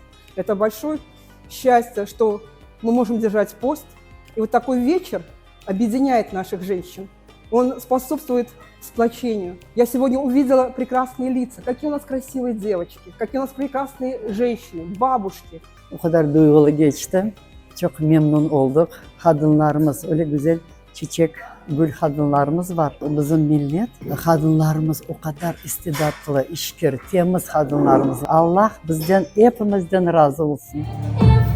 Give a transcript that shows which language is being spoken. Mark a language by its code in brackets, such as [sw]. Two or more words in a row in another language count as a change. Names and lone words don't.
[ru] Это большое счастье, что мы можем держать пост. И вот такой вечер объединяет наших женщин. Он способствует сплочению. Я сегодня увидела прекрасные лица. Какие у нас красивые девочки, какие у нас прекрасные женщины, бабушки. [crh] O kadar duygulu geçti. Çok memnun olduk. Kadınlarımız öyle güzel çiçek, gül kadınlarımız var. Bizim millet, kadınlarımız o kadar istidatlı, işkir, temiz kadınlarımız. Allah bizden, hepimizden razı olsun.